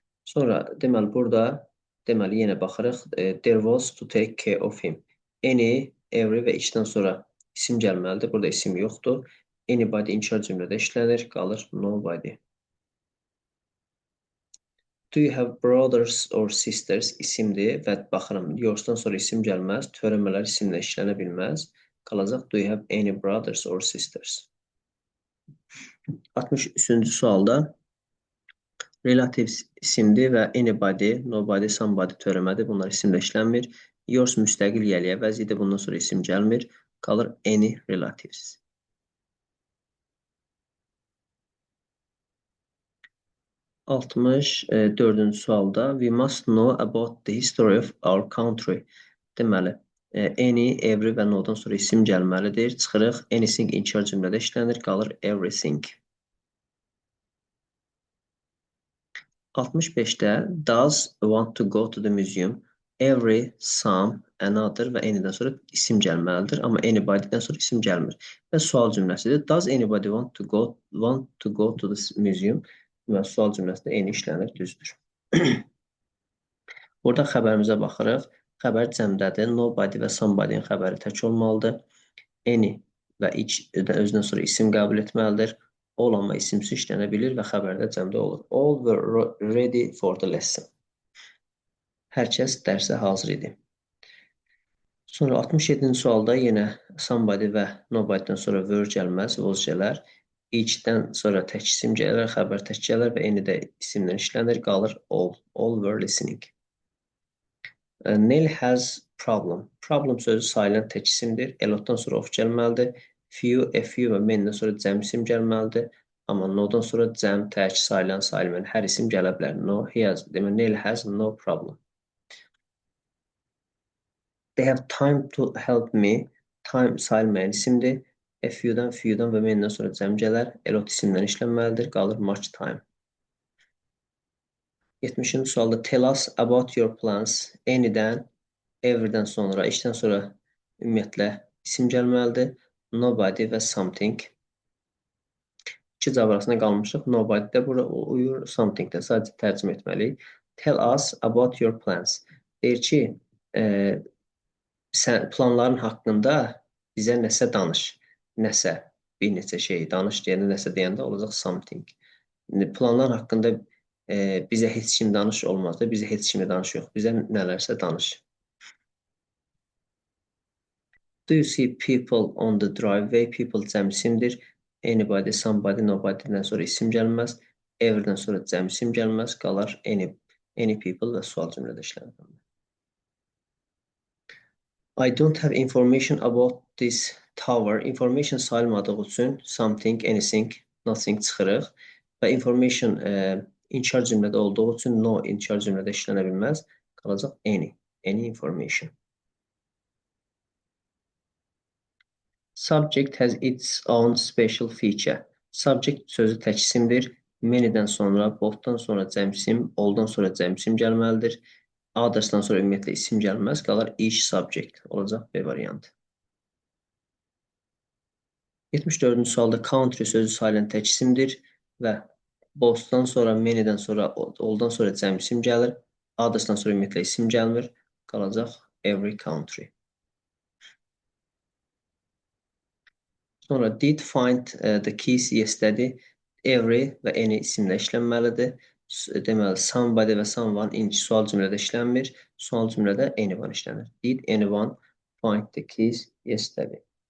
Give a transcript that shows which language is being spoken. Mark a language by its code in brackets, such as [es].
[az] Sonra, deməli, burada, deməli, yenə baxırıq. [en] There was to take care of him. [az] Any, every və each-dən sonra isim gəlməlidir. Burada isim yoxdur. Anybody inkar cümlədə işlənir, qalır nobody. [en] Do you have brothers or sisters [az] isimdir və baxıram, yours-dan sonra isim gəlməz, törəmələr isimlə işlənə bilməz. Qalacaq, [en] do you have any brothers or sisters? [az] 63-cü sualda relative isimdir və anybody, nobody, somebody törəmədir. Bunlar isimlə işlənmir. Yours müstəqil yəliyə vəziyyədə, bundan sonra isim gəlmir. Qalır [en] any relatives. [az] 64-cü sualda [en] we must know about the history of our country. [az] Deməli, any, every və no-dan sonra isim gəlməlidir. Çıxırıq, anything inkar cümlədə işlənir, qalır everything. [en] 65-də does want to go to the museum. [az] Every, some, another və anydən sonra isim gəlməlidir. Amma anybody'dən sonra isim gəlmir. Və sual cümləsidir. [en] Does anybody want to go to the museum? [az] Və sual cümləsində eyni işlənir, düzdür. Burada xəbərimizə baxırıq. Xəbər cəmdədir. Nobody və somebody'nin xəbəri tək olmalıdır. Any və each özündən sonra isim qəbul etməlidir. All amma isimsiz işlənə bilir və xəbərdə cəmdə olur. [en] All were ready for the lesson. [az] Hər kəs dərsə hazır idi. Sonra 67-ci sualda yenə somebody və nobody'dən sonra were gəlməz, was gələr. Each-dən sonra tək isim gələr, xəbər tək gələr və eni də isimlə işlənir, qalır all. [en] All were listening. Neil has problem. [az] Problem sözü sayılan tək isimdir. A lot-dan sonra of gəlməlidir. Few, a few və many-dən sonra cəm isim gəlməlidir. Amma no-dan sonra cəm, tək, sayılan, sayılmayan hər isim gələ bilər. [en] No, he has. [az] Demək, [en] Neil has no problem. They have time to help me. [az] Time sayılmayan isimdir. A few'dan və many-dən sonra cəm gələr. A lot isimdən işlənməlidir. Qalır much time. 70-ci sualda [en] tell us about your plans. [az] Any'dən, every'dən sonra, işdən sonra ümumiyyətlə isim gəlməlidir. Nobody və something. İki cavab arasında qalmışıq. Nobody də bura uyur, something də sadəcə tərcümə etməliyik. [en] Tell us about your plans. [az] Deyir ki, sən planların haqqında bizə nəsə danış. Nəsə, bir neçə şey danış deyəndə, nəsə deyəndə olacaq something. Planlar haqqında bizə heç kim danış olmaz da, bizə heç kimi danış yox. Bizə nələrsə danış. [en] Do you see people on the driveway? [az] People cəm isimdir. Anybody, somebody, nobody'dən sonra isim gəlməz. Every'dən sonra cəm isim gəlməz. Qalar any people və sual cümlədə işlənir. [en] I don't have information about this tower. [az] Information sayılmadığı üçün something, anything, nothing çıxırıq. Və information inkar cümlədə olduğu üçün no inkar cümlədə işlənə bilməz. Qalacaq any information. [en] Subject has its own special feature. [az] Subject sözü tək isimdir. Many'dən sonra, both'dan sonra cəm isim, all'dan sonra cəm isim gəlməlidir. Others'dan sonra ümumiyyətlə isim gəlməz, qalar each subject olacaq B variantı. 74-cü sualda country sözü sayılan tək isimdir və both'dan sonra, many'dən sonra, all'dan sonra cəm isim gəlir. Others'dan sonra ümumiyyətlə isim gəlmir, qalacaq every country. Sonra [en] did find the keys yesterday. [az] Every və any isimlə işlənməlidir. Deməli, somebody və someone sual cümlədə işlənmir. Sual cümlədə anyone işlənir. [en] Did anyone find the keys yesterday?